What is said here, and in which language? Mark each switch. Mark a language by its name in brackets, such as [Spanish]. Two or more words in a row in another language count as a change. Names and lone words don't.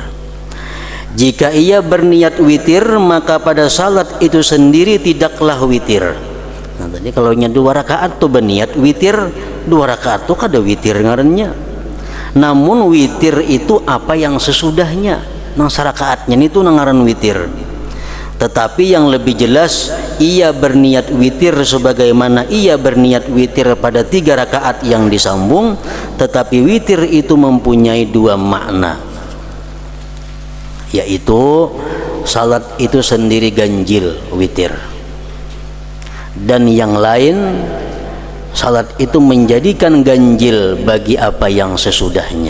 [Indonesian] Jika ia berniat witir, maka pada salat itu sendiri tidaklah witir. [Banjar] Nah tadi kalau nya 2 rakaat tuh berniat witir, 2 rakaat tuh kada witir ngarannya. Namun witir itu apa yang sesudahnya, nang sarakaatnya itu ngaran witir. [Indonesian] Tetapi yang lebih jelas, ia berniat witir sebagaimana ia berniat witir pada 3 rakaat yang disambung. Tetapi witir itu mempunyai 2 makna, yaitu salat itu sendiri ganjil witir, dan yang lain salat itu menjadikan ganjil bagi apa yang sesudahnya.